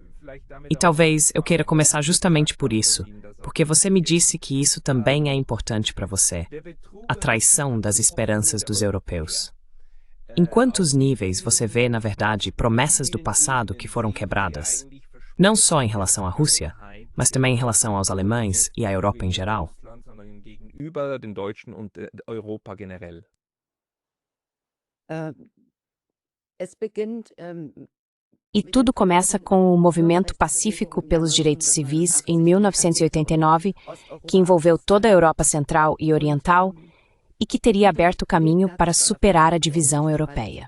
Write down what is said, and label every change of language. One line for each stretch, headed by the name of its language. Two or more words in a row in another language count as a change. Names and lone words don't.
Portuguese: E talvez eu queira começar justamente por isso, porque você me disse que isso também é importante para você, a traição das esperanças dos europeus. Em quantos níveis você vê, na verdade, promessas do passado que foram quebradas? Não só em relação à Rússia, mas também em relação aos alemães e à Europa em geral?
German: Über den Deutschen und Europa generell.
Portuguese: E tudo começa com o movimento pacífico pelos direitos civis em 1989, que envolveu toda a Europa Central e Oriental e que teria aberto o caminho para superar a divisão europeia.